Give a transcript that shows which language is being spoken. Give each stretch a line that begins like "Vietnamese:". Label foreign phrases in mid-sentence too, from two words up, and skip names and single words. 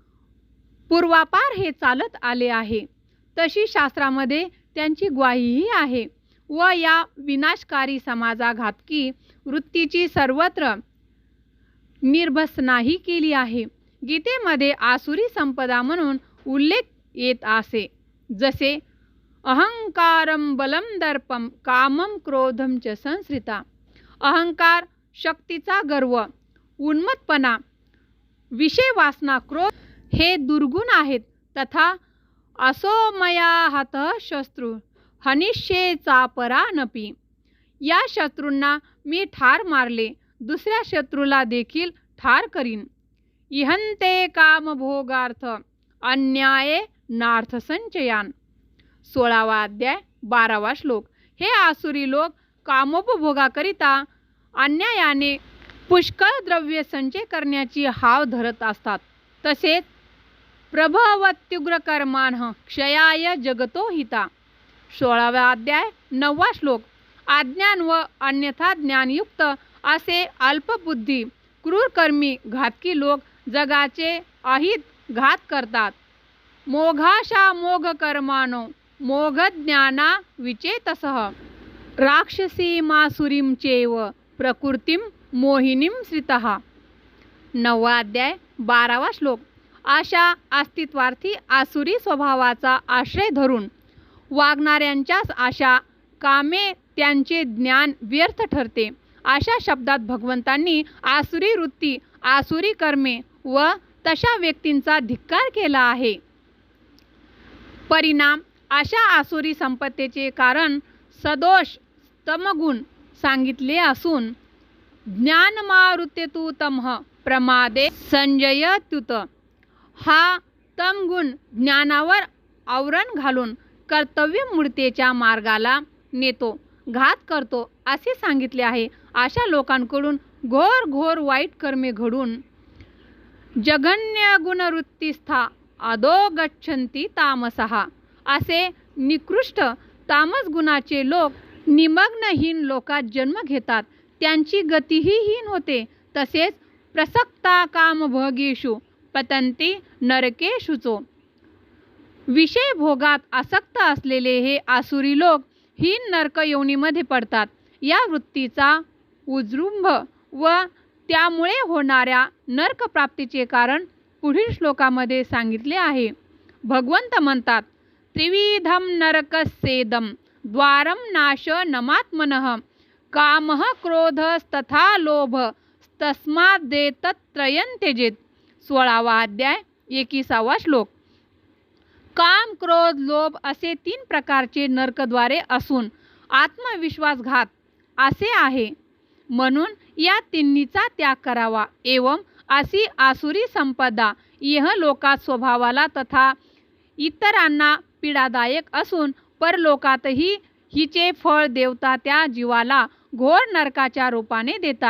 Marathi: पूर्वापार हे चालत आले आहे. तशी शास्त्रामध्ये त्यांची ग्वाहीही आहे व या विनाशकारी समाजाघातकी वृत्तीची सर्वत्र निर्भसनाही केली आहे. गीतेमध्ये आसुरी संपदा म्हणून उल्लेख येत असे जसे
Sanskrit: अहंकारम बलम दर्पम कामम क्रोधम च संश्रिता.
Marathi: अहंकार, शक्तीचा गर्व, उन्मत्तपणा, विषय वासना, क्रोध हे दुर्गुण आहेत.
Sanskrit: तथा असो मया हतः शत्रू हनिष्ये चापरानपि.
Marathi: या शत्रूंना मी ठार मारले, दुसऱ्या शत्रूला देखील ठार करीन.
Sanskrit: इहंते कामभोगार्थ अन्याये नार्थसंचयान.
Marathi: 16वा अध्याय 12वा श्लोक. हे आसुरी लोक कामोपभोगाकरिता अन्यायाने पुष्कळ द्रव्य संचय करण्याची हाव धरत असतात.
Sanskrit: तसेच प्रभवत्युग्र कर्मांः क्षयाय जगतो हिता.
Marathi: 16वा अध्याय 9वा श्लोक. अज्ञान व अन्यथा ज्ञानयुक्त असे अल्पबुद्धी क्रूरकर्मी घातकी लोक जगाचे अहित घात करतात.
Sanskrit: मोघाशा मोघ कर्माणो मोघ ज्ञाना विचेतसः. राक्षसी मासुरीं चैव प्रकृतीं मोहिनीं श्रितः.
Marathi: 9वा अध्याय 12वा श्लोक. अशा अस्तित्वार्थी आसुरी स्वभावाचा आश्रय धरून वागणाऱ्यांच्याच आशा कामे त्यांचे ज्ञान व्यर्थ ठरते. अशा शब्दात भगवंतांनी आसुरी वृत्ती, आसुरी कर्मे व तशा व्यक्तींचा धिक्कार केला आहे. परिणाम. अशा आसुरी संपत्तीचे कारण सदोष तमगुण सांगितले असून
Sanskrit: ज्ञानमावृत्तेतु तमः प्रमादे संजयत्युत.
Marathi: हा तमगुण ज्ञानावर आवरण घालून कर्तव्यमूर्तीच्या मार्गाला नेतो, घात करतो असे सांगितले आहे. अशा लोकांकडून घोर घोर वाईट कर्मे घडून
Sanskrit: जघन्य गुणवृत्तीस्था अधो गच्छन्ति तामसः.
Marathi: असे निकृष्ट तामस गुणाचे लोक निमग्नहीन लोकात जन्म घेतात. त्यांची गतीही हीन होते.
Sanskrit: तसेच प्रसक्ता कामभोगेषु पतन्ति नरकेषुचो.
Marathi: विषय भोगात आसक्त असलेले हे आसुरी लोक हीन नरक योनीमध्ये पडतात. या वृत्तीचा उजृंभ व त्यामुळे होणाऱ्या नरकप्राप्तीचे कारण पुढील श्लोकामध्ये सांगितले आहे. भगवंत म्हणतात,
Sanskrit: त्रिविधम नरकस्येदं द्वारं नाश नमात्मनः कामः क्रोधस्तथा लोभ तस्मादेतत्त्रयं त्यजेत.
Marathi: 16वा अध्याय 21वा श्लोक. काम, क्रोध, लोभ असे 3 प्रकारचे नरकद्वारे असून आत्मविश्वासघात असे आहे. म्हणून या तिन्हीचा त्याग करावा. एवं अशी आसुरी संपदा इहलोकात स्वभावाला तथा इतरांना पीडादायक असून परलोकातही हिचे फळ देवता त्या जीवाला घोर नरकाच्या रूपाने देतात.